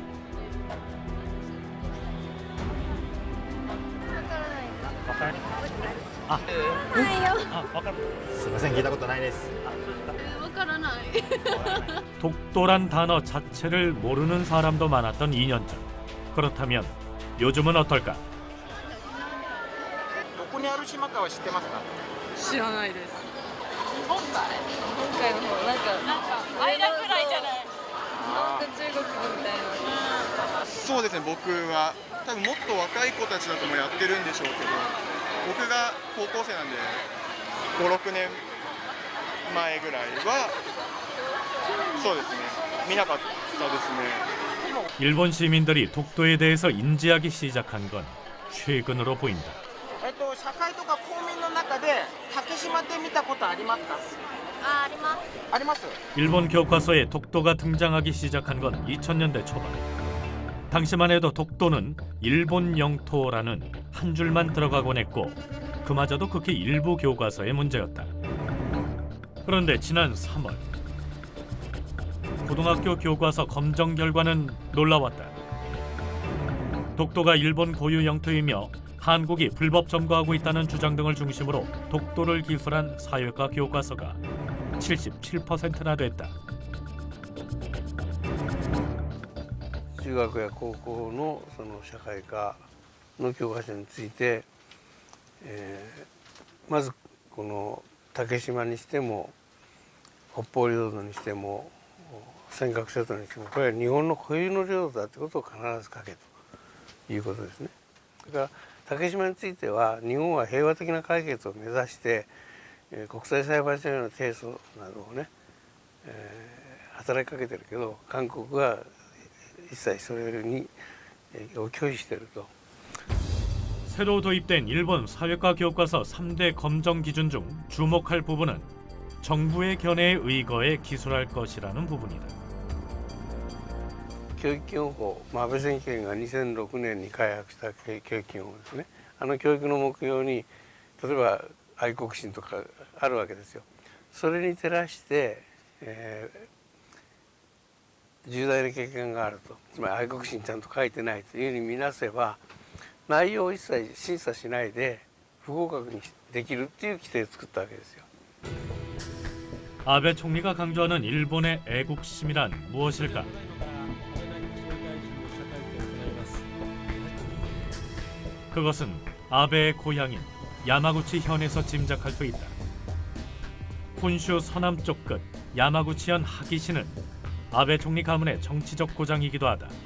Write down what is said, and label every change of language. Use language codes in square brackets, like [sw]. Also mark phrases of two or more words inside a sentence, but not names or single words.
[ko] 독도란 단어 자체를 모르는 사람도 많았던 2년 전. 그렇다면 요즘은 어떨까? [ja] どこにある島かは知ってますか？知らないです。日本海の方なんか間くらいじゃない。なんか中国みたいな。そうですね、僕は多分もっと若い子たちだともやってるんでしょうけど、僕が高校生なんで5、6年前ぐらいはそうですね、見なかったですね。 [ko] 일본 시민들이 독도에 대해서 인지하기 시작한 건 최근으로 보인다. [ja] 社会とか公民の中で竹島って見たことありますか？あります。あります？ [ko] 일본 교과서에 독도가 등장하기 시작한 건 2000년대 초반. 당시만 해도 독도는 일본 영토라는 한 줄만 들어가곤 했고 그마저도 극히 일부 교과서의 문제였다. 그런데 지난 3월 고등학교 교과서 검정 결과는 놀라웠다. 독도가 일본 고유 영토이며 한국이 불법 점거하고 있다는 주장 등을 중심으로 독도를 기술한 사회과 교과서가 77%나 됐다. [ja] 中学や高校のその社会科の教科書について、まずこの竹島にしても北方領土にしても尖閣諸島にしてもこれは日本の固有の領土だってことを必ず書けということですね。それから竹島については日本は平和的な解決を目指して、国際裁判所への提訴などをね、働きかけてるけど韓国は一切それに拒否してると。 [ko] 새로 도입된 일본 사회과 교과서 3대 검정 기준 중 주목할 부분은 정부의 견해에 의거해 기술할 것이라는 부분이다. [ja] 教育基本法、安倍政権が2006年に開発した教育基本法ですね。教育の目標に例えば愛国心とかあるわけですよ。それに照らして、重大な欠陥があると、つまり愛国心ちゃんと書いてないというふうに見なせば内容を一切審査しないで不合格にできるっていう規定を作ったわけですよ。 [ko] 아베 총리가 강조하는 일본의 애국심이란 무엇일까? 그것은 아베의 고향인 야마구치 현에서 짐작할 수 있다. 혼슈 서남쪽 끝 야마구치현 하기시는 아베 총리 가문의 정치적 고장이기도 하다.